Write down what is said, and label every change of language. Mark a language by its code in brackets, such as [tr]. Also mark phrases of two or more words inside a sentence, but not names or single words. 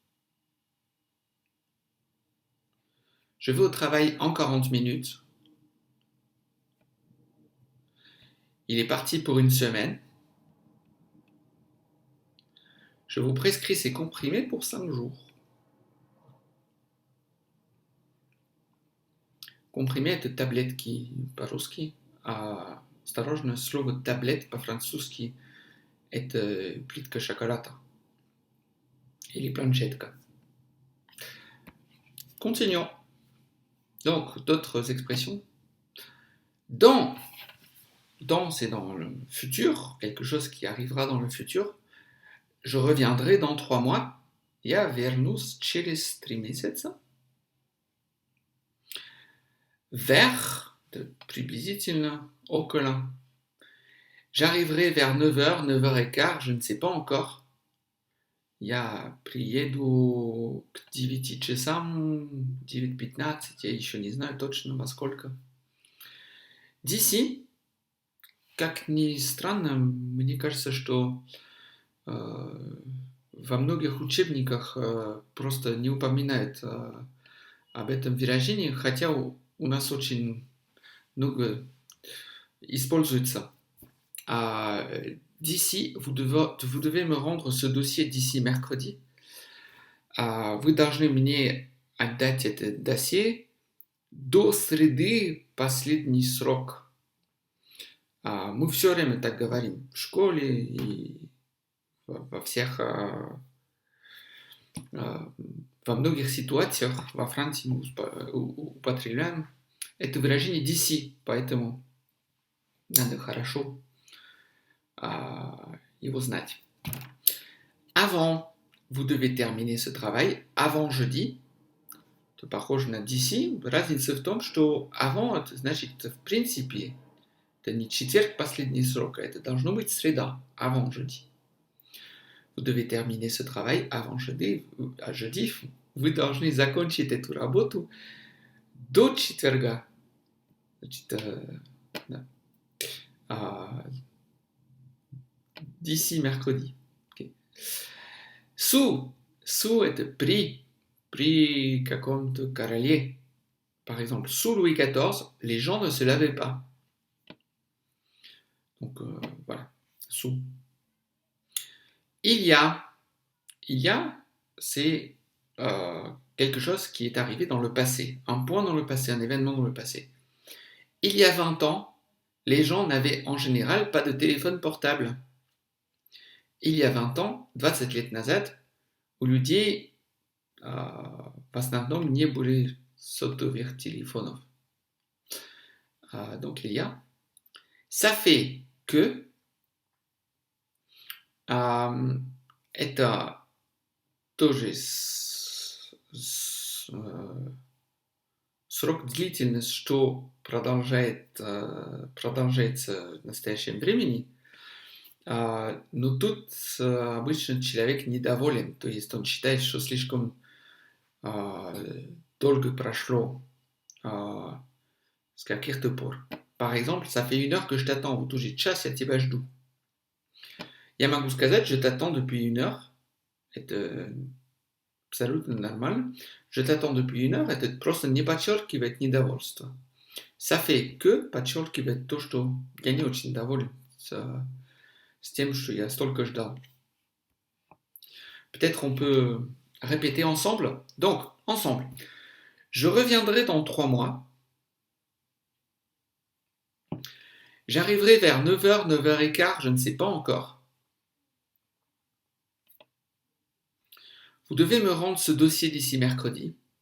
[fr] Je vais au travail en 40 minutes. Il est parti pour 1 semaine. Je vous prescris ces comprimés pour 5 jours. [ru] Comprimé это таблетки по-русски, а осторожно, слово таблет по-французски это плитка шоколада или планшетка. [fr] Continuons. Donc, d'autres expressions. Dans, c'est dans le futur, quelque chose qui arrivera dans le futur. Je reviendrai dans 3 mois. [ru] Я вернусь через 3 месяца. Vers, приблизительно, около. [fr] J'arriverai vers 9h, 9h15, je ne sais pas encore. [ru] Я приеду к 9 часам, 9:15, я еще не знаю точно во сколько. D'ici, как ни странно, мне кажется, что во многих учебниках просто не упоминают об этом выражении, хотя у нас очень много используется. [fr] D'ici, vous devez me rendre ce dossier d'ici mercredi. [ru] Вы должны мне отдать это досье до среды, последний срок. Мы все время так говорим в школе и во всех Во многих ситуациях во Франции мы употребляем это выражение d'ici, поэтому надо хорошо его знать. [fr] Avant, vous devez terminer ce travail avant jeudi. [ru] Это похоже на d'ici. Разница в том, что avant, это значит, в принципе, это не четверг последний срок, а это должно быть среда, [fr] avant jeudi. Vous devez terminer ce travail avant jeudi. [ru] Вы должны закончить эту работу до четверга. Значит, да. [fr] D'ici mercredi. Okay. [ru] Sous это при каком-то короле. [fr] Par exemple, sous Louis XIV, les gens ne se lavaient pas. Donc voilà, sous. Il y a, c'est quelque chose qui est arrivé dans le passé, un point dans le passé, un événement dans le passé. Il y a 20 ans, les gens n'avaient en général pas de téléphone portable. Il y a 20 ans, [ru] 20 лет назад, у людей в основном не были сотовых телефонов. [fr] Donc il y a. Ça fait que [ru] это тоже срок, длительность, что продолжается в настоящем времени, но тут обычно человек недоволен, то есть он считает, что слишком долго прошло с каких-то пор. [fr] Par exemple, ça fait 1 heure que je t'attends, [ru] вот уже час я тебя жду. Я могу сказать, [fr] je t'attends depuis 1 heure, [ru] это абсолютно нормально. [fr] Je t'attends depuis 1 heure, [ru] это просто не подчеркивает недовольство. [fr] Ça fait que [ru] подчеркивает то, что я не очень доволен с тем, что я столько ждал. [fr] Peut-être on peut répéter ensemble. Donc, ensemble. Je reviendrai dans 3 mois. J'arriverai vers 9h, 9h15, je ne sais pas encore. Vous devez me rendre ce dossier d'ici mercredi.